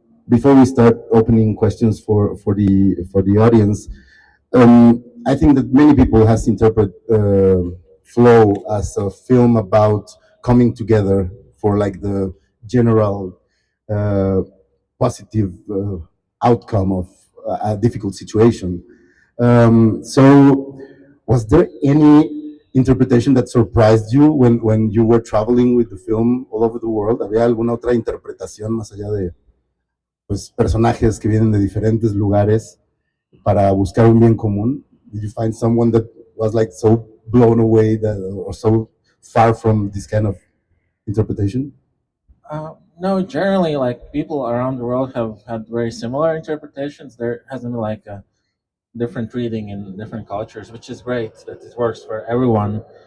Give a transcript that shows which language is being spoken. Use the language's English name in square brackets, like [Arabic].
[English] Before we start opening questions for the audience, I think that many people has interpreted Flow as a film about coming together for like the general positive outcome of a difficult situation. So, was there any interpretation that surprised you when you were traveling with the film all over the world? [Spanish] ¿Había alguna otra interpretación más allá de pues, personajes que vienen de diferentes lugares para buscar un bien común? [English] Did you find someone that was like so blown away that, or so far from this kind of interpretation? No, generally, like people around the world have had very similar interpretations. There hasn't been like a different reading in different cultures, which is great that it works for everyone.